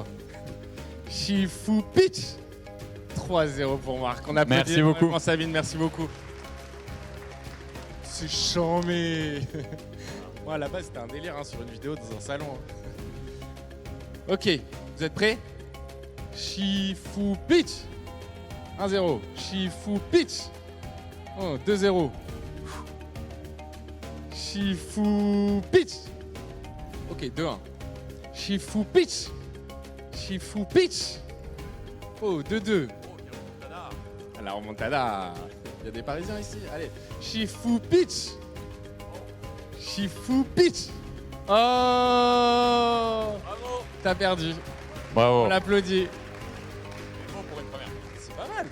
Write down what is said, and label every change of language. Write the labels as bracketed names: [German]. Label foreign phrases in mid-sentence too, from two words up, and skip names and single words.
[French] Shifu Pitch. 3-0 pour Marc. On applaudit Merci beaucoup. vraiment Sabine, merci beaucoup. C'est chambé. Moi, à la base, c'était un délire sur une vidéo dans un salon. Ok, vous êtes prêts? Shifu Pitch. 1-0. Shifu Pitch. Oh, 2-0. Shifu Pitch. Ok, 2-1. Shifu Pitch. Shifu Pitch. Oh, 2-2. Ah, la remontada. Il y a des Parisiens ici. Allez. Shifu Pitch. Shifu Pitch. Oh. Bravo. T'as perdu. Bravo. On l'applaudit. C'est pas mal.